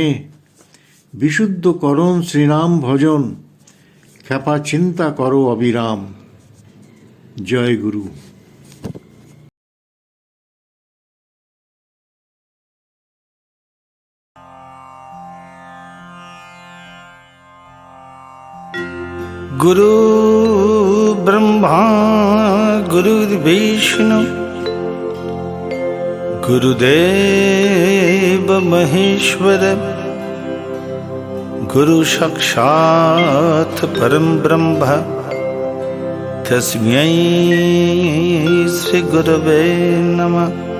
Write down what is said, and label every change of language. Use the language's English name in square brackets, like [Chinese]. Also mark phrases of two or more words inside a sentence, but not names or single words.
[Bangla] বিশুদ্ধ করণ শ্রীনাম ভজন, খ্যাপা চিন্তা করো অবিরাম। জয় গুরু। [Sanskrit] गुरु ब्रह्मा गुरुर्विष्णु गुरुदेव महेश्वर, गुरु साक्षात् परम ब्रह्म, तस्मै श्री गुरवे नमः।